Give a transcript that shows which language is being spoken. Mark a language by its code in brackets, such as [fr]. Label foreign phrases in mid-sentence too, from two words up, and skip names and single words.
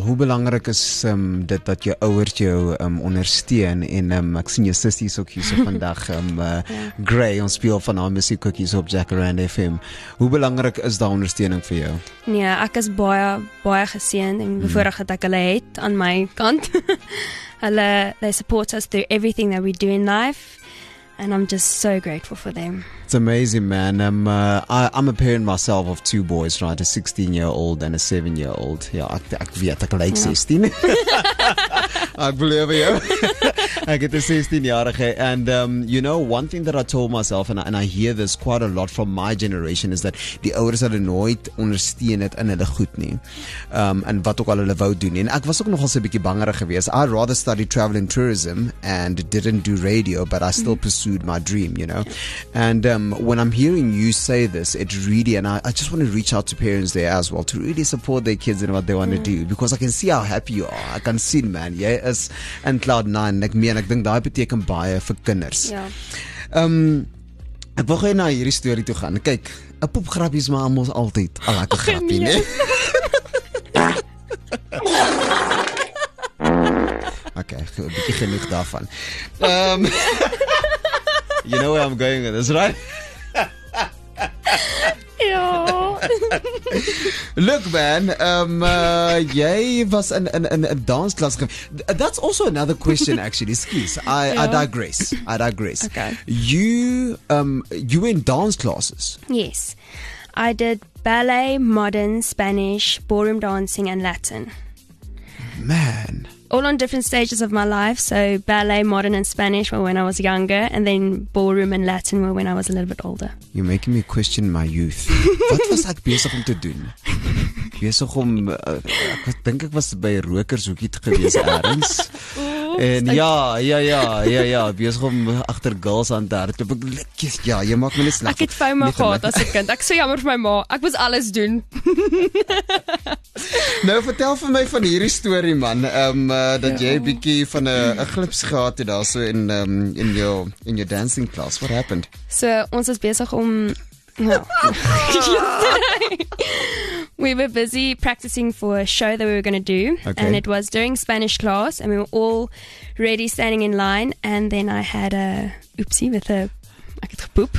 [af] Hoe belangrik is dit dat jou ouers jou ondersteun en ek sien jou sussie ook hier so vandag Gray, ons speel van haar musiek ook hier so op Jacaranda FM. Hoe belangrik is daai ondersteuning vir jou? Nee, ek is baie geseënd en bevoorreg dat ek hulle het aan my kant. [en] They support us through everything that we do in life, and I'm just so grateful for them. It's amazing, man. I'm a parent myself of 2 boys, right? A 16-year-old and a 7-year-old. [af] Ja, ek weet ek lyk 16. Ek belowe jou. Ek het 'n 16-jarige, [en] and you know, one thing that I told myself, and I hear this quite a lot from my generation, is that [af] die ouers hulle nooit ondersteun het in hulle goed nie. En wat ook al hulle wou doen. En ek was ook nogal so 'n bietjie bangerig geweest. [en] I rather study travel and tourism and didn't do radio, but I still pursued my dream, you know. And when I'm hearing you say this, it really, and I just want to reach out to parents there as well to really support their kids in what they want to do, because I can see how happy you are. I can see, [af] man, jy is in cloud 9. Ek dink daai beteken baie vir kinders. Ja. Ek wil gou na hierdie storie toe gaan. Kyk, 'n popgrappie is maar almos altyd 'n lekker grappie, né? Okay, 'n bietjie genoeg daarvan. [en] You know where I'm going with this, right? [af] Ja. [en] Look man, [af] jy was in 'n dansklas. [en] That's also another question actually. Excuse. I digress. Okay. You were in dance classes. Yes. I did ballet, modern, Spanish, ballroom dancing and Latin. Man. All on different stages of my life. So ballet, modern and Spanish were when I was younger, and then ballroom and Latin were when I was a little bit older. You're making me question my youth. [af] Wat was ek besig om te doen? Besig om ek dink ek was by rokershoekie gewees eers. En ja, besig om agter girls aan te hardloop. Ja, jy maak my net sleg. Ek het FOMO gehad as 'n kind. Ek so jammer vir my ma. Ek moes alles doen. Nou vertel vir my van hierdie storie man. Dat jy 'n bietjie van 'n glips gehad het daarso [en] in your dancing class. What happened? [af] So ons is besig om [en] we were busy practicing for a show that we were going to do, and it was during Spanish class, and we were all ready standing in line, and then I had a oopsie with a [af] ek het gepoep.